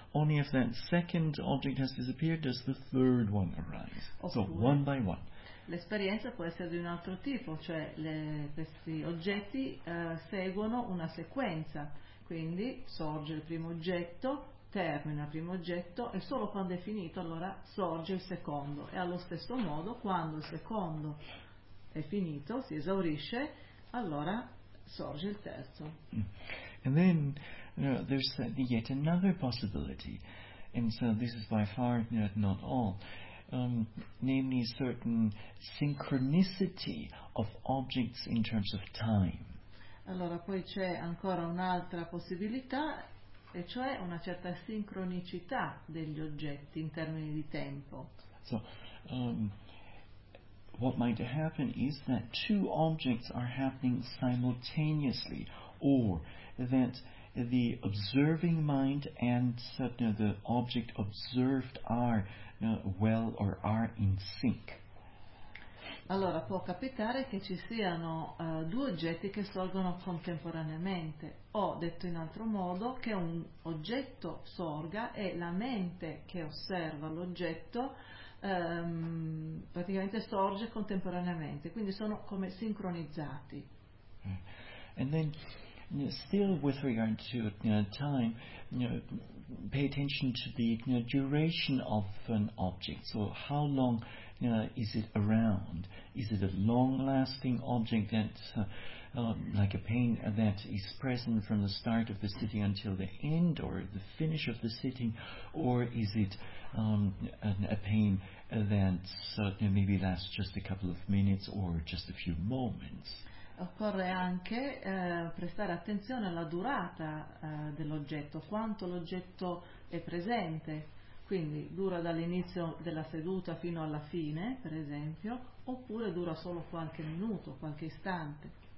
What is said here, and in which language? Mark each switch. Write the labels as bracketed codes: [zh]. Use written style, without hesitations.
[en] Only if that second object has disappeared does the third one arise. [it] Oppure, [en] so, one by one. [it] L'esperienza può essere di un altro tipo, cioè questi oggetti seguono una sequenza, quindi sorge il primo oggetto, termina il primo oggetto e solo quando è finito allora sorge il secondo. E allo stesso modo quando il secondo è finito, si esaurisce, allora sorge il terzo. [en] And then there's yet another possibility, and so this is by far not all. Namely certain synchronicity of objects in terms of time. [it] Allora poi c'è ancora un'altra possibilità, e cioè una certa sincronicità degli oggetti in termini di tempo. [en] So what might happen is that two objects are happening simultaneously, or that the observing mind and the object observed are well or are in sync. [it] Allora può capitare che ci siano due oggetti che sorgono contemporaneamente, o detto in altro modo che un oggetto sorga e la mente che osserva l'oggetto praticamente sorge contemporaneamente, quindi sono come sincronizzati. [en] And then still with regard to time, pay attention to the duration of an object. So how long is it around? Is it a long-lasting object that, like a pain that is present from the start of the sitting until the end or the finish of the sitting, or is it a pain that maybe lasts just a couple of minutes or just a few moments? [it] Occorre anche prestare attenzione alla durata dell'oggetto, quanto l'oggetto è presente, quindi dura dall'inizio della seduta fino alla fine, per esempio, oppure dura solo qualche minuto, qualche istante.